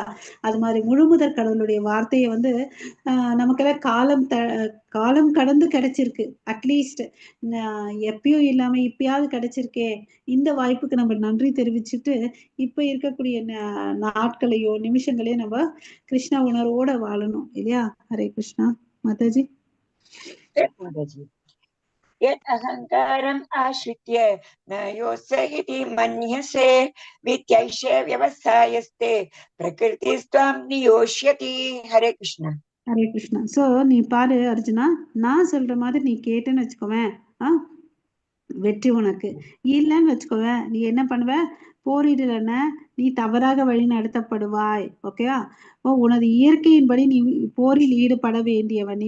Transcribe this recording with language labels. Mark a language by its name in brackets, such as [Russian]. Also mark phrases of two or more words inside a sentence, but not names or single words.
[Tamil] அது மாதிரி முழுமுதற் கடவுளுடைய வார்த்தையை வந்து நமக்கெல்லாம் காலம் கடந்து கிடைச்சிருக்கு. அட்லீஸ்ட் எப்பயும் இல்லாம இப்பயாவது கிடைச்சிருக்கே, இந்த வாய்ப்புக்கு நம்ம நன்றி தெரிவிச்சுட்டு இப்ப இருக்கக்கூடிய நாட்களையோ நிமிஷங்களையோ நம்ம கிருஷ்ண உணர்வோட வாழணும் இல்லையா. [Sanskrit] हरे कृष्णा. மாதாஜி. यत् अहङ्कारम् आश्रित्य न योऽस्य इति मन्यसे वित्यैष व्यवसायस्ते प्रकृतिस्त्वां नियोष्यति. हरे कृष्णा. हरे कृष्णा. [Tamil] சோ நீ பாரு அர்ஜுனா, நான் சொல்ற மாதிரி நீ கேட்டேன்னு வச்சுக்கோவேன், வெற்றி உனக்கு. இல்லைன்னு வச்சுக்கோவேன், நீ என்ன பண்ணுவ, போரிடலன்னா நீ தவறாக வழி நடத்தப்படுவாய். ஓகேவா. உனது இயற்கையின்படி நீ போரில் ஈடுபட வேண்டியவனே.